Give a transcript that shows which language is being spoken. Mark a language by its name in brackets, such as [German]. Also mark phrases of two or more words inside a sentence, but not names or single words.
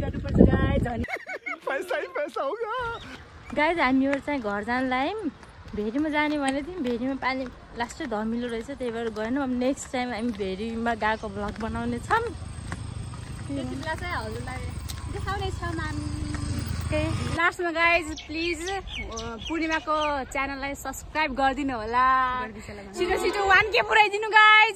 [Nepali] छु गाइज [Hindi] पैसा ही पैसा होगा। [Nepali] गाइज हामीहरू चाहिँ घर जान लाग्यौँ भेरीमा जाने भनेको थियौँ भेरीमा पानी लास्टै धमिलो रहेछ त्यही भएर गएनौँ अब [English] next time [Nepali] हामी भेरीमा गएको भ्लग बनाउने छौँ त्यति बेला चाहिँ हजुरलाई देखाउने छौँ हामी लास्टमा गाइज प्लिज पूर्णिमाको च्यानललाई सब्सक्राइब गरिदिनु होला छिटो छिटो 1K पुऱ्याइदिनु गाइज